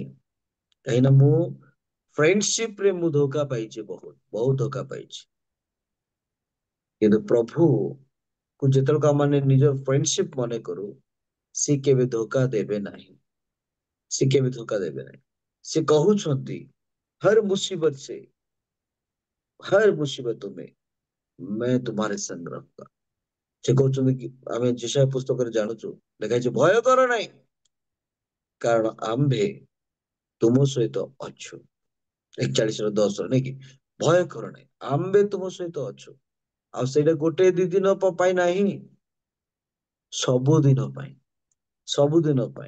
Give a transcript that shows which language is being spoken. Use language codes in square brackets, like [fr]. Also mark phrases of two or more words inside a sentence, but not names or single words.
[or] କାହିଁକିନା ମୁଁ ଫ୍ରେଣ୍ଡସିପ ରେ ମୁଁ ଧୋକା ପାଇଛି, ବହୁତ ଧୋକା ପାଇଛି। କିନ୍ତୁ ପ୍ରଭୁକୁ ଯେତେବେଳେ ମାନେ ନିଜ ଫ୍ରେଣ୍ଡସିପ ମନେ କରୁ, ସେ କେବେ ଧୋକା ଦେବେ ନାହିଁ, ସେ କେବେ ଧୋକା ଦେବେ ନାହିଁ। ସେ କହୁଛନ୍ତି [hi] हर मुसीबत में मैं तुम्हारे संग रहूंगा। [or] ସେ କହୁଛନ୍ତି କି ଆମେ ଯିଶାୟ ପୁସ୍ତକରେ ଜାଣୁଛୁ, ଲେଖା ହେଇଛି ଭୟ କର ନାହିଁ, କାରଣ ଆମ୍ଭେ ତୁମ ସହିତ ଅଛୁ। 41:10 ନାଇଁ କି? ଭୟ କର ନାହିଁ, ଆମ୍ଭେ ତୁମ ସହିତ ଅଛୁ। ଆଉ ସେଇଟା ଗୋଟେ ଦି ଦିନ ପାଇଁ ନାହିଁ, ସବୁଦିନ ପାଇଁ, ସବୁଦିନ ପାଇଁ।